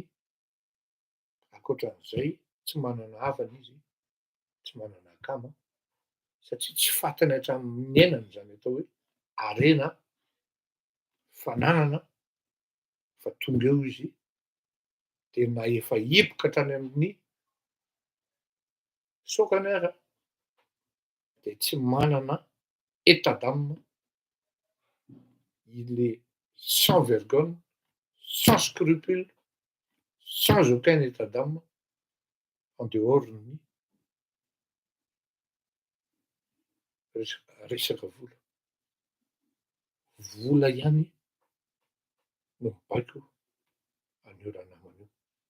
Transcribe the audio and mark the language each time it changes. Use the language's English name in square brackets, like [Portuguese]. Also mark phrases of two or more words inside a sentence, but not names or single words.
[Malagasy] Ankoatran'izay tsy manana havana izy, tsy manana akama, satria tsy fantany hatramin'ny iainany zany atao hoe harena, fananana, fa tonga eo izy dia na efa hipoka hatrany amin'ny saokany aza dia tsy manana [French] état d'âme, il est sans vergogne, sans scrupule, sans aucun état d'âme en dehors [Malagasy] ny resaka vola. Vola ihany no mibaiko an'io ranamana io.